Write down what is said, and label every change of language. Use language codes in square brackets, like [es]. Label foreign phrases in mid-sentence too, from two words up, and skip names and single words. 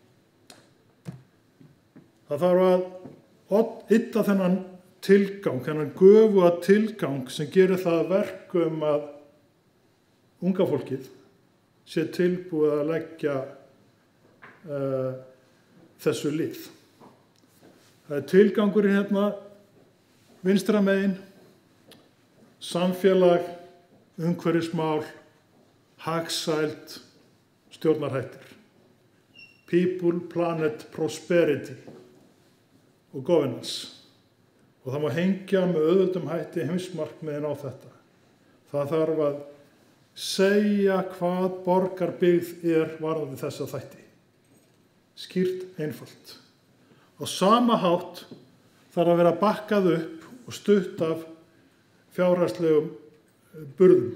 [is] Það þarf að ytta þennan tilgang, þennan göfuga tilgang sem gerir það verkum að unga fólkið sé tilbúið að leggja þessu lið. Það tilgangurinn hérna vinstra megin, samfélag, umhverfismál, hagsæld, stjórnarhættir. [en] People, planet, prosperity og governance. [is] Og það má hengja með auðveldum hætti heimsmarkmiðin á þetta. Það þarf að segja hvað Borgarbyggð varðandi þessa þætti. Skýrt, einfalt. Á sama hátt þarf að vera bakkað upp og stutt af fjárhagslegum burðum.